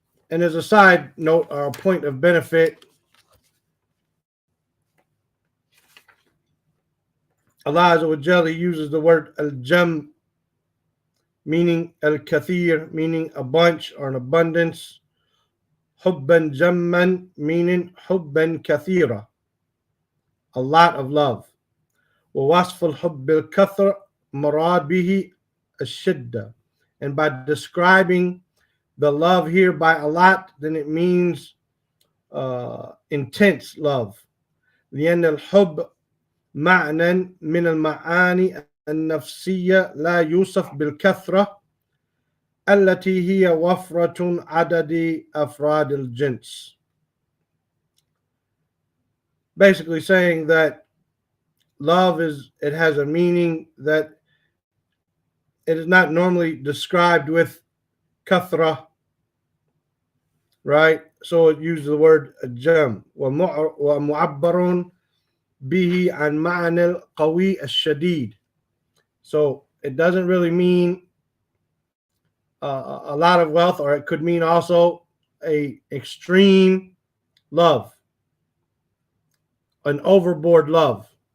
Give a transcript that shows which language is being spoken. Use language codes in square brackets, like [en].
[en] And as a side note or a point of benefit, Allah Azza wa Jalla uses the word al-jam, meaning al-kathir, meaning a bunch or an abundance, hubban jamman, meaning hubban kathira, a lot of love. [ar] ووصف الحب بالكثر مراد به الشدة. [en] And by describing the love here by a lot, then it means intense love. [ar] لأن الحب معنى من المعاني النفسية لا يوصف بالكثرة التي هي وفرة عدد أفراد الجنس. [en] Basically saying that love it has a meaning that it is not normally described with kathra, right? So it uses the word jam. [ar] ومعبر به عن معنى القوي الشديد. [en] So it doesn't really mean a lot of wealth, or it could mean also a extreme love, an overboard love.